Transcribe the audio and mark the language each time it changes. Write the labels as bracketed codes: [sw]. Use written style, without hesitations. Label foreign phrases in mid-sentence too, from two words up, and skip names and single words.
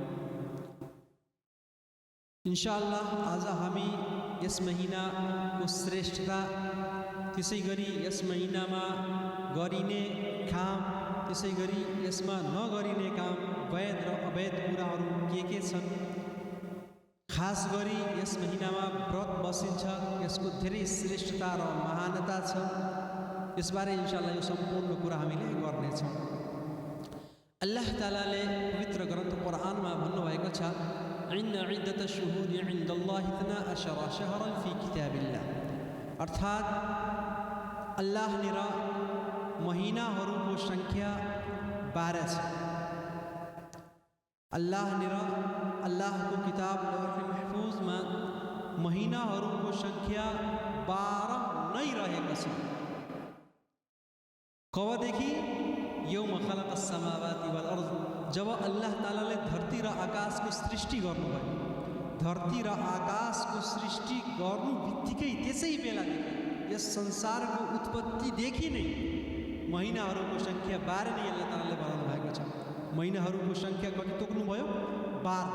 [ne] इन्शाअल्लाह आज हामी यस महिनाको श्रेष्ठता, त्यसै गरी यस महिनामा गरिने काम, त्यसै गरी यसमा नगरिने काम, वैध र अवैध कुराहरू के छन्, खास गरी यस महिनामा व्रत बसिन्छ, यसको धेरै श्रेष्ठता र महानता छ, यसबारे इन्शाअल्लाह यो सम्पूर्ण कुरा हामीले गर्नेछौँ। अल्लाह तालाले पवित्र ग्रन्थ कुरानमा भन्नुभएको छ, [ar] إن عدة الشهور عند الله اثنا عشر شهرا في كتاب الله, [ne] अर्थात् अल्लाहनिर महिनाहरूको संख्या 12 छ। अल्लाहनिर अल्लाहको किताब लौह महफुजमा महिनाहरूको संख्या 12 नै रहेको छ। कबदेखि? [ar] يوم خلق السماوات والأرض, [ne] जब अल्लाह तालाले धरती र आकाशको सृष्टि गर्नुभयो। धरती र आकाशको सृष्टि गर्नु बित्तिकै त्यसै बेलादेखि, यस संसारको उत्पत्तिदेखि नै महिनाहरूको संख्या 12 नै अल्लाह तालाले बनाउनु भएको छ। महिनाहरूको संख्या कति तोक्नुभयो? 12।